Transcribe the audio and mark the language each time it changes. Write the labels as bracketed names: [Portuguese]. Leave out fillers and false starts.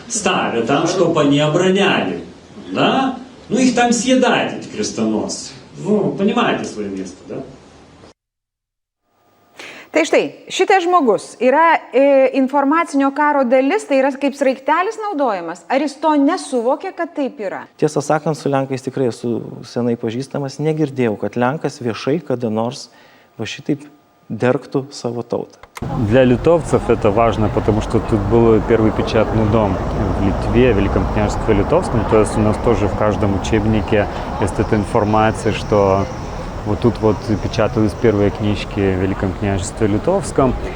[Russian] Ставят там, чтобы они обороняли, да? Ну, их там съедают, эти крестоносцы. Ну, понимаете свое место, да? [Lithuanian] Tai štai, šitas žmogus yra informacinio karo dalis, tai yra kaip sraigtelis naudojamas. Ar jis to nesuvokė, kad taip yra? Tiesą sakant, su Lenkais tikrai esu senai pažįstamas, negirdėjau, kad Lenkas viešai kada nors va šitaip dergtų savo tautą. [Russian] Для литовцев это важно, потому что тут был первый печатный дом в Литве, в Великом княжестве Литовском. То есть у нас тоже в каждом учебнике есть эта информация, что вот тут вот печатались первые книжки в Великом княжестве Литовском.